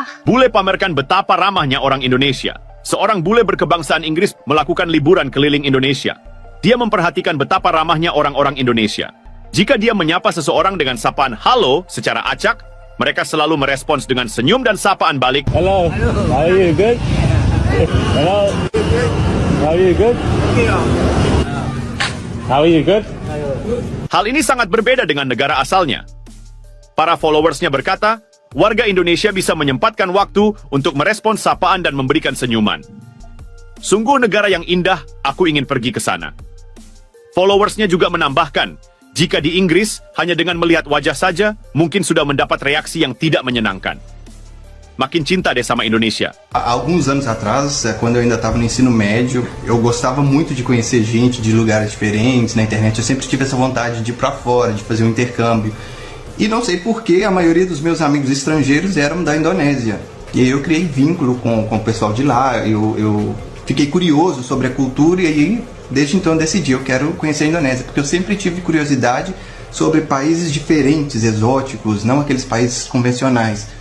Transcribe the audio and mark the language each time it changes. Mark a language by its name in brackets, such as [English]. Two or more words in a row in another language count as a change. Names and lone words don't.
[Indonesian] Bule pamerkan betapa ramahnya orang Indonesia. Seorang bule berkebangsaan Inggris melakukan liburan keliling Indonesia. Dia memperhatikan betapa ramahnya orang-orang Indonesia. Jika dia menyapa seseorang dengan sapaan halo secara acak, mereka selalu merespons dengan senyum dan sapaan balik. [English] Hello, how are you? Good? Hello, how are you? Good? How are you? Good? [Indonesian] Hal ini sangat berbeda dengan negara asalnya. Para followersnya berkata, warga Indonesia bisa menyempatkan waktu untuk merespons sapaan dan memberikan senyuman. Sungguh negara yang indah, aku ingin pergi ke sana. Followersnya juga menambahkan, jika di Inggris, hanya dengan melihat wajah saja, mungkin sudah mendapat reaksi yang tidak menyenangkan. Makin cinta deh sama Indonesia. [Portuguese] Há alguns anos atrás, quando eu ainda estava no ensino médio, eu gostava muito de conhecer gente de lugares diferentes na internet. Eu sempre tive essa vontade de ir para fora, de fazer um intercâmbio. E não sei por que a maioria dos meus amigos estrangeiros eram da Indonésia. E aí eu criei vínculo com o pessoal de lá, eu fiquei curioso sobre a cultura e aí, desde então eu decidi, eu quero conhecer a Indonésia, porque eu sempre tive curiosidade sobre países diferentes, exóticos, não aqueles países convencionais.